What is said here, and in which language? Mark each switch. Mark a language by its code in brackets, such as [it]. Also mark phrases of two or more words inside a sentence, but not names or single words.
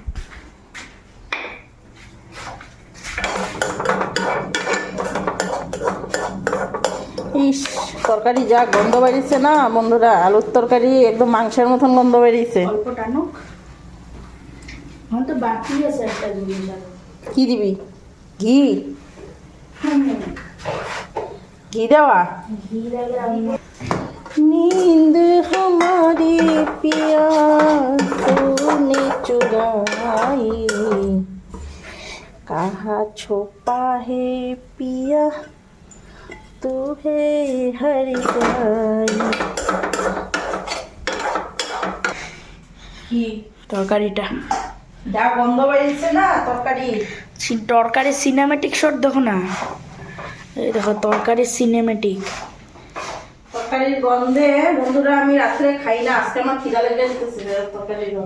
[bn] ইস, তরকারি যা গন্ধ বেরিয়েছে না বন্ধুরা, আলুর তরকারি একদম মাংসের মতন গন্ধ বেরিয়েছে। অল্প টানুক, আমার তো বাকি আছে একটা জিনিস আরো। কি দিবি? ঘি? ঘি দেওয়া? ঘি লাগে আমি [hi] नींद हमारी पिया तूने चुराई, कहाँ छुपा है पिया तू है हर जाई। [bn] কি তরকারিটা যা গন্ধ বেরিয়েছে না তরকারি। তরকারি [en] cinematic shot [bn] দেখো না, এই দেখো তরকারি সিনেমেটিক। তরকারির গন্ধে বন্ধুরা আমি রাত্রে খাই না, আজকে আমার খিদা লেগে যেতেছে তরকারির গন্ধ।